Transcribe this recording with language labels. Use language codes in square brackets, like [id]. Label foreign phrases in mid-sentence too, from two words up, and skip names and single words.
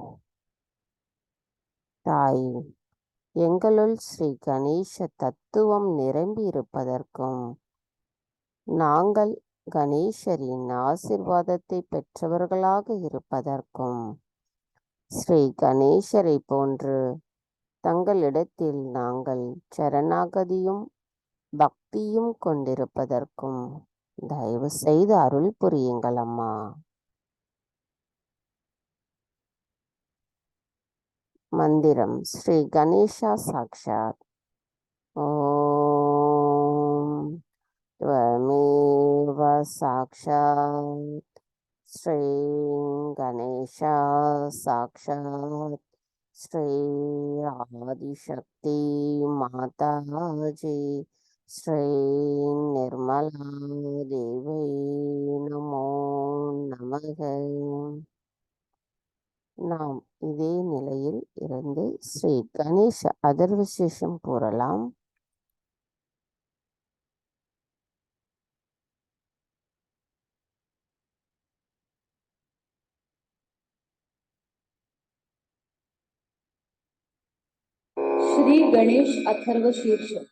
[ta] தாயே, எங்களுள் ஸ்ரீ கணேச தத்துவம் நிரம்பி இருப்பதற்கும் நாங்கள் கணேசரின் ஆசிர்வாதத்தை பெற்றவர்களாக இருப்பதற்கும் ஸ்ரீ கணேசரை போன்று தங்களிடத்தில் நாங்கள் சரணாகதியும் பக்தியும் கொண்டிருப்பதற்கும் தயவு செய்து அருள் புரியுங்கள் அம்மா. மந்திரம் ஸ்ரீ கணேசா சாக்ஷாத். [sa] ஓம் त्वमेव साक्षात् श्री गणेशा साक्षात् श्री आदिशक्ति माताजी श्री निर्मला देवी नमो नमः. [ta] நாம் இதே நிலையில் இருந்து ஸ்ரீ கணேச அதர்வசேஷம் கூறலாம். [sa] श्री गणेश अथर्व शीर्ष.